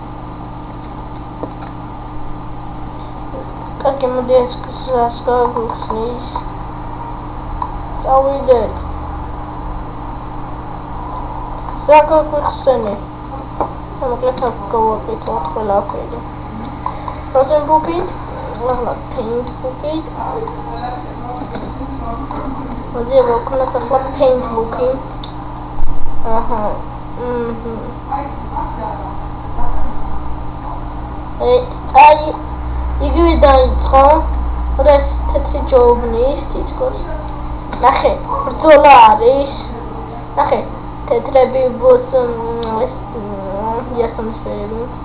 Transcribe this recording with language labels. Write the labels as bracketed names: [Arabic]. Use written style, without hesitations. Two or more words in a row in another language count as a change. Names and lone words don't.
[Georgian] კარგი მოდი ეს გახსნის. წავიდეთ. გახსნე. მოკლედ გავაკეთოთ ყველაფერი. [English] Frozen bucket, [Georgian] ახლა [English] paint bucket. [Georgian] მოდი ვაკეთოთ ახლა [English] paint bucket. [Georgian] აჰა. აი იგივე დაიწყო. რას თეთრი ჯობნის თითქოს. ნახე, ბრძოლა არის. ნახე, თეთრები ბოს ეს იასამსფერები.